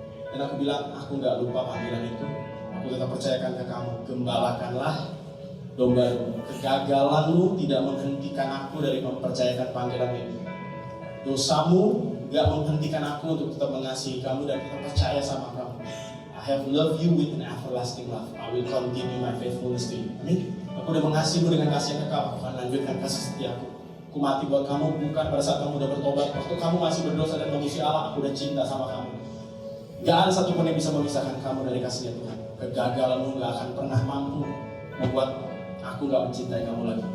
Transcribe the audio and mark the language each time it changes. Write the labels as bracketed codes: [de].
[id] Dan aku bilang, aku gak lupa panggilan itu. Aku tetap percayakan ke kamu, gembalakanlah domba-domba. Kegagalanmu tidak menghentikan aku dari mempercayakan panggilan ini. Dosamu gak menghentikan aku untuk tetap mengasihi kamu dan tetap percaya sama kamu. [en] I have loved you with an everlasting love. I will continue my faithfulness to you. [id] Amin. Aku udah mengasihimu dengan kasih yang kekal. Aku akan lanjutkan kasih setiaku. Aku mati buat kamu bukan pada saat kamu udah bertobat. Waktu kamu masih berdosa dan memusuhi Allah, aku udah cinta sama kamu. Gak ada satupun yang bisa memisahkan kamu dari kasihnya Tuhan. Kegagalanmu gak akan pernah mampu membuat aku gak mencintai kamu lagi.